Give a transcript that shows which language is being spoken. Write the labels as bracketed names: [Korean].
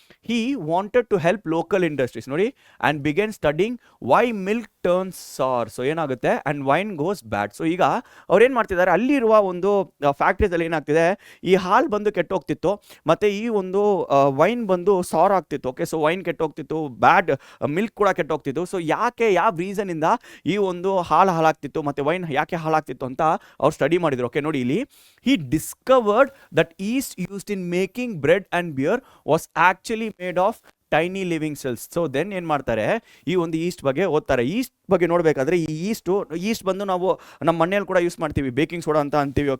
[English] He wanted to help local industries. ನೋಡಿ, and began studying why milk turns sour. [Kannada] So ಏನಾಗುತ್ತೆ? [English] And wine goes bad. [Kannada] So ಈಗ ಅವ್ರು ಏನು ಮಾಡ್ತಿದ್ದಾರೆ? ಅಲ್ಲಿರುವ ಒಂದು ಫ್ಯಾಕ್ಟ್ರೀಸಲ್ಲಿ ಏನಾಗ್ತಿದೆ, ಈ ಹಾಲು ಬಂದು ಕೆಟ್ಟೋಗ್ತಿತ್ತು, ಮತ್ತು ಈ ಒಂದು ವೈನ್ ಬಂದು ಸಾರ್ ಆಗ್ತಿತ್ತು. ಓಕೆ, ಸೊ ವೈನ್ ಕೆಟ್ಟೋಗ್ತಿತ್ತು, ಬ್ಯಾಡ್ ಮಿಲ್ಕ್ ಕೂಡ ಕೆಟ್ಟೋಗ್ತಿತ್ತು. ಸೊ ಯಾಕೆ, ಯಾವ ರೀಸನಿಂದ ಈ ಒಂದು ಹಾಳಾಗ್ತಿತ್ತು ಮತ್ತು ವೈನ್ ಯಾಕೆ ಹಾಳಾಗ್ತಿತ್ತು ಅಂತ ಅವ್ರು ಸ್ಟಡಿ ಮಾಡಿದ್ರು. [English] okay, [Kannada] ನೋಡಿ ಇಲ್ಲಿ, [English] he discovered that yeast used in making bread and beer was actually made of tiny living cells. [Kannada] So then ಏನು ಮಾಡ್ತಾರೆ, ಈ ಒಂದು ಈಸ್ಟ್ ಬಗ್ಗೆ ಓದ್ತಾರೆ. ಈಸ್ಟ್ ಬಗ್ಗೆ ನೋಡಬೇಕಾದ್ರೆ ಈ ಈಸ್ಟ್ ಬಂದು ನಾವು ನಮ್ಮ ಮನೆಯಲ್ಲಿ ಕೂಡ ಯೂಸ್ ಮಾಡ್ತೀವಿ, ಬೇಕಿಂಗ್ ಸೋಡಾ ಅಂತ ಅಂತೀವಿ.